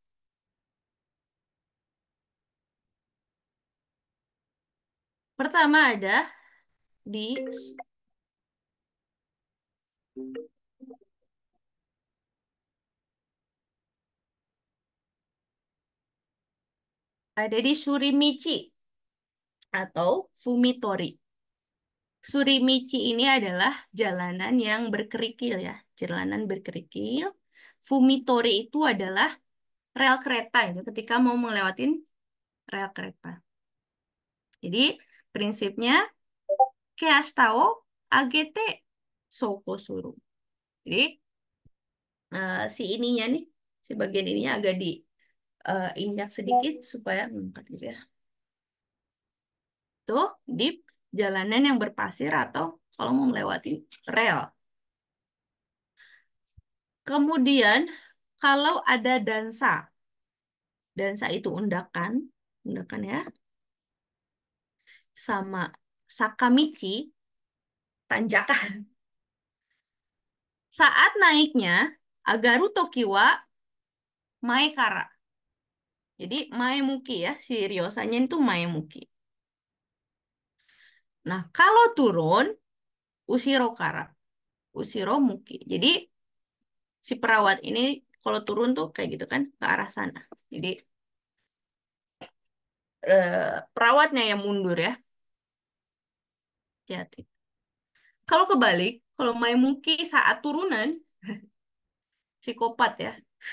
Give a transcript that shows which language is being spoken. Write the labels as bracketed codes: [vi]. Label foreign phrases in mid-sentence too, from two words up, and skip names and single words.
[id] Pertama di ada di Surimichi atau Fumitori. Surimichi ini adalah jalanan yang berkerikil ya, jalanan berkerikil. Fumitori itu adalah rel kereta itu ketika mau melewatin rel kereta. Jadi prinsipnya [ja] キャスターを上げて走行する. [id] Jadi si ininya nih, si bagian ininya agak diinjak sedikit supaya ngangkat gitu ya. Tuh di jalanan yang berpasir atau kalau mau melewati rel. Kemudian kalau ada dansa, dansa itu undakan, undakan ya, sama sakamichi, tanjakan. Saat naiknya, [ja] 上がる時は前から. [id] Jadi maemuki ya, si ryosanya itu maemuki. Nah, kalau turun, [ja] 後ろから. 後ろ向き. [id] Jadi si perawat ini kalau turun tuh kayak gitu kan, ke arah sana. Jadi perawatnya yang mundur ya. Hati-hati. Kalau kebalik, kalau maemuki saat turunan, psikopat ya.